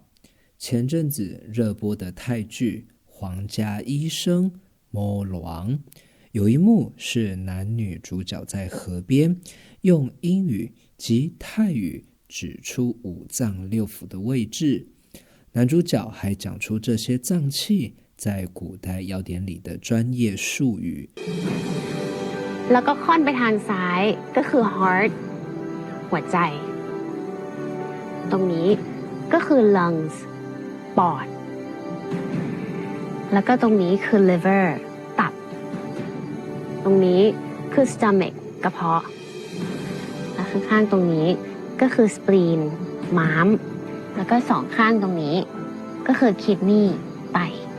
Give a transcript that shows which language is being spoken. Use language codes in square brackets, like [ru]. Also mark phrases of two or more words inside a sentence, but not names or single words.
[zh] 前阵子热播的泰剧《皇家医生》魔王，有一幕是男女主角在河边用英语及泰语指出五脏六腑的位置，男主角还讲出这些脏器在古代药典里的专业术语。 [th] แล้วก็ค่อนไปทางซ้ายก็คือ heart หัวใจตรงนี้ก็คือ lungs ปอดแล้วก็ตรงนี้คือ liver ตับตรงนี้คือ stomach กระเพาะและข้างๆตรงนี้ก็คือ spleen ม้ามแล้วก็สองข้างตรงนี้ก็คือ kidney ไต